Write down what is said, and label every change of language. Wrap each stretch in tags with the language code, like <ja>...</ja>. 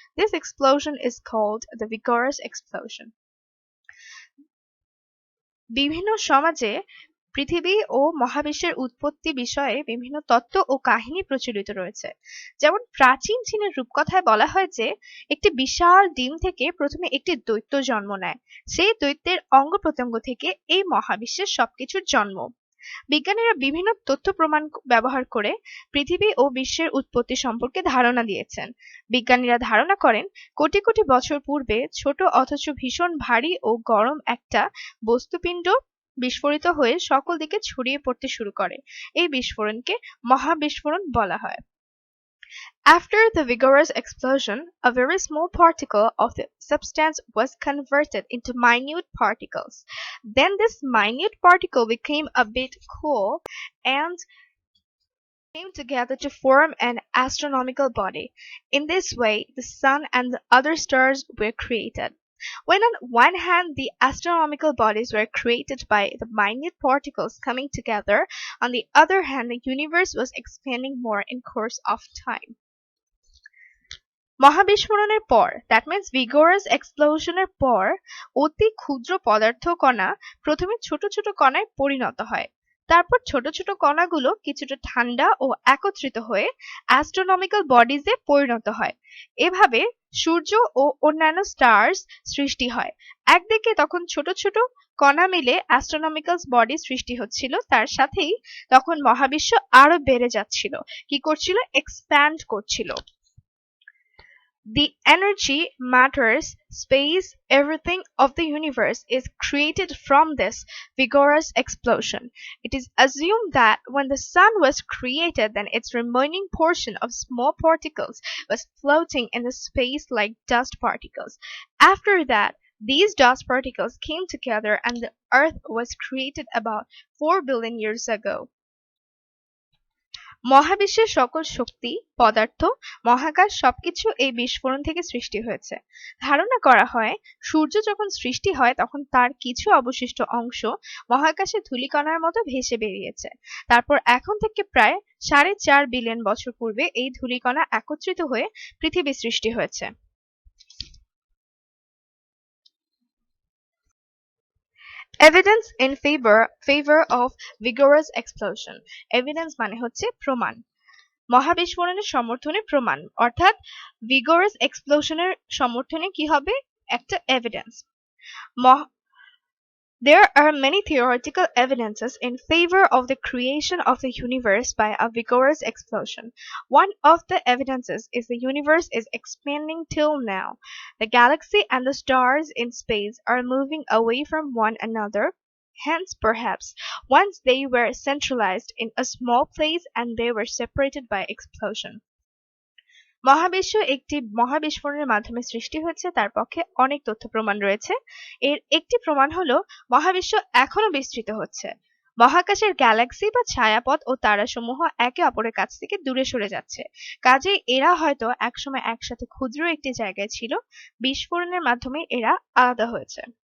<en>This explosion is called the vigorous explosion.</en> <bn>বিভিন্ন সমাজে পৃথিবী ও মহাবিশ্বের উৎপত্তি বিষয়ে বিভিন্ন তত্ত্ব ও কাহিনী প্রচলিত রয়েছে। যেমন প্রাচীন চীনের রূপকথায় বলা হয় যে একটি বিশাল ডিম থেকে প্রথমে একটি দৈত্য জন্ম নেয়। সেই দৈত্যের অঙ্গ প্রত্যঙ্গ থেকে এই মহাবিশ্বের সবকিছুর জন্ম। বিজ্ঞানীরা বিভিন্ন তথ্য প্রমাণ ব্যবহার করে পৃথিবী ও বিশ্বের উৎপত্তি সম্পর্কে ধারণা দিয়েছেন। বিজ্ঞানীরা ধারণা করেন কোটি কোটি বছর পূর্বে ছোট অথচ ভীষণ ভারী ও গরম একটা বস্তুপিণ্ড বিস্ফোরিত হয়ে সকল দিকে ছড়িয়ে পড়তে শুরু করে। এই বিস্ফোরণকে মহাবিস্ফোরণ বলা হয়।</bn> <en>After the vigorous explosion, a very small particle of the substance was converted into minute particles. Then this minute particle became a bit cool and came together to form an astronomical body. In this way, the sun and the other stars were created. When on one hand the astronomical bodies were created by the minute particles coming together, on the other hand the universe was expanding more in course of time.</en> <bn>মহাবিস্ফোরণের পর,</bn> <en>that means</en> <bn>vigorous এক্সপ্লোশনের পর, অতি ক্ষুদ্র পদার্থ কণা প্রথমে ছোট ছোট কণায় পরিণত হয়। তারপর ছোট ছোট কণাগুলো কিছুটা ঠান্ডা ও একত্রিত হয়ে অ্যাস্ট্রোনমিক্যাল বডিজে পরিণত হয়। এভাবে সূর্য ও অন্যান্য স্টার্স সৃষ্টি হয়। একদিকে তখন ছোট ছোট কণা মিলে অ্যাস্ট্রোনমিক্যাল বডি সৃষ্টি হচ্ছিল, তার সাথেই তখন মহাবিশ্ব আরো বেড়ে যাচ্ছিল। কি করছিল? এক্সপ্যান্ড করছিল।</bn> <en>The energy, matters, space, everything of the universe is created from this vigorous explosion. It is assumed that when the sun was created, then its remaining portion of small particles was floating in the space like dust particles. After that, these dust particles came together and the earth was created about 4 billion years ago.</en> <bn>মহাবিশ্বের সকল শক্তি, পদার্থ, মহাকাশ সবকিছু এই বিস্ফোরণ থেকে সৃষ্টি হয়েছে। ধারণা করা হয় সূর্য যখন সৃষ্টি হয় তখন তার কিছু অবশিষ্ট অংশ মহাকাশে ধূলিকণার মতো ভেসে বেরিয়েছে। তারপর এখন থেকে প্রায় 4.5 বিলিয়ন বছর পূর্বে এই ধূলিকণা একত্রিত হয়ে পৃথিবী সৃষ্টি হয়েছে।</bn> <en>Evidence in favor of vigorous explosion.</en> <bn>Evidence মানে হচ্ছে প্রমাণ। মহাবিস্ফোরণের সমর্থনে প্রমাণ, অর্থাৎ vigorous explosionের সমর্থনে কি হবে? একটা evidence.</bn> <en>There are many theoretical evidences in favor of the creation of the universe by a vigorous explosion. One of the evidences is the universe is expanding till now. The galaxy and the stars in space are moving away from one another. Hence, perhaps, once they were centralized in a small place and they were separated by explosion.</en> <bn>মহাবিশ্ব একটি মহাবিস্ফোরণের মাধ্যমে সৃষ্টি হয়েছে, তার পক্ষে অনেক তথ্য প্রমাণ রয়েছে। এর একটি প্রমাণ হলো মহাবিশ্ব এখনো বিস্তৃত হচ্ছে। মহাকাশের গ্যালাক্সি বা ছায়াপথ ও তারাসমূহ একে অপরের কাছ থেকে দূরে সরে যাচ্ছে। কাজেই এরা হয়তো একসময় একসাথে ক্ষুদ্র একটি জায়গায় ছিল, বিস্ফোরণের মাধ্যমে এরা আলাদা হয়েছে।</bn>